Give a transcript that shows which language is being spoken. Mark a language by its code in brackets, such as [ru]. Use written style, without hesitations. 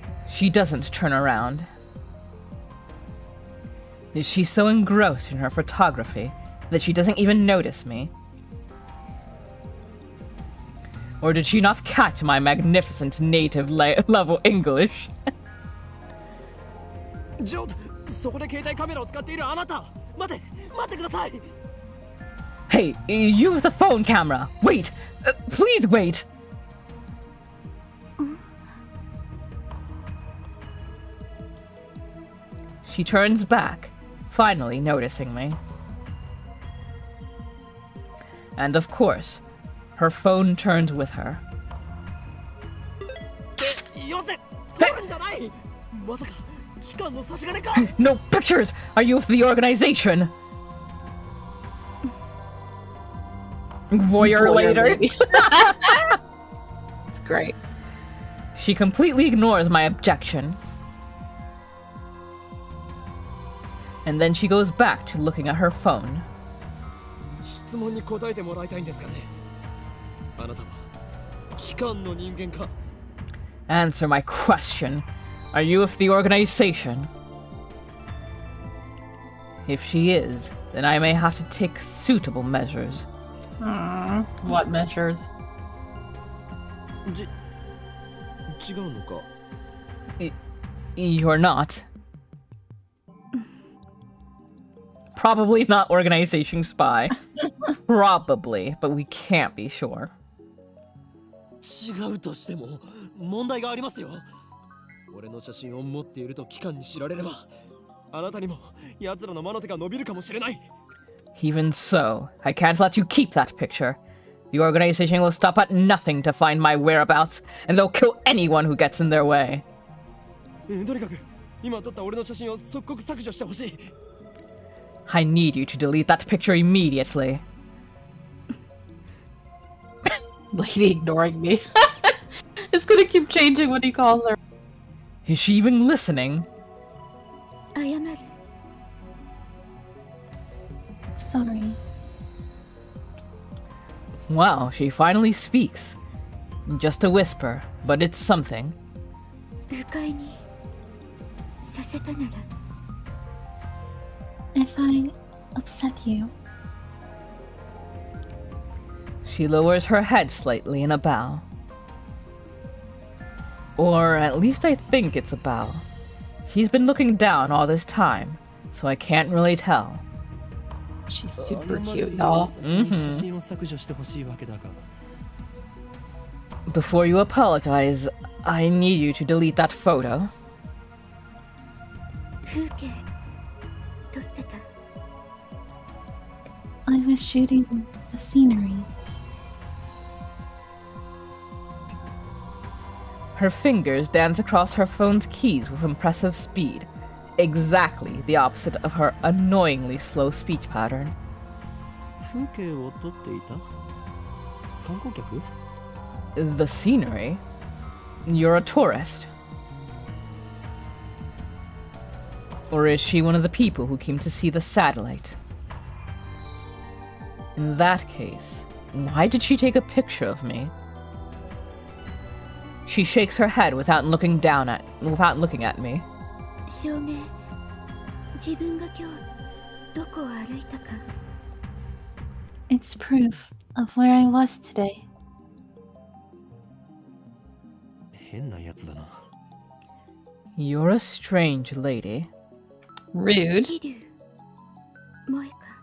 [en] She doesn't turn around. Is she so engrossed in her photography that she doesn't even notice me? Or did she not catch my magnificent native level English? [ja] ちょっとそこで携帯カメラを使っているあなた待ってください [en] Hey, you with the phone camera! Wait! Please wait! She turns back, finally noticing me. And of course, her phone turns with her. [ja] よせ取るんじゃないまさか機関の差し金か [en] No pictures! Are you of the organization? Voyeur later. Lady. It's great. She completely ignores my objection. And then she goes back to looking at her phone. [ja] 質問に答えてもらいたいんですがね。あなたは機関の人間か [en] Answer my question. Are you of the organization? If she is, then I may have to take suitable measures. What measures? [ja] 違うのか [en] You're not. Probably not organization spy. Probably, but we can't be sure. [ja] 違うとしても問題がありますよ。俺の写真を持っていると機関に知られれば、あなたにも奴らの魔の手が伸びるかもしれない。 [en] Even so, I can't let you keep that picture. The organization will stop at nothing to find my whereabouts, and they'll kill anyone who gets in their way. [ja] とにかく今撮った俺の写真を即刻削除してほしい。 [en] I need you to delete that picture immediately. Lady ignoring me. It's gonna keep changing what he calls her. Is she even listening? [ja] 謝る。 [en] Sorry. Wow, she finally speaks. Just a whisper, but it's something. [ja] 不快にさせたなら [en] If I upset you, She lowers her head slightly in a bow. Or at least I think it's a bow. She's been looking down all this time, so I can't really tell. she's super cute, y'all. [ja] 写真を削除してほしいわけだが。 [en] Before you apologize, I need you to delete that photo. [ja] 風景撮ってた。 [en] I was shooting the scenery. Her fingers dance across her phone's keys with impressive speed, exactly the opposite of her annoyingly slow speech pattern. [ja] 風景を撮っていた観光客 [en] The scenery? You're a tourist. Or is she one of the people who came to see the satellite? In that case, why did she take a picture of me? She shakes her head without looking at me. [ja] 証明。自分が今日どこを歩いたか。 [en] It's proof of where I was today. [ja] 変なやつだな。 [en] You're a strange lady. Rude. [ja] 桐生萌か。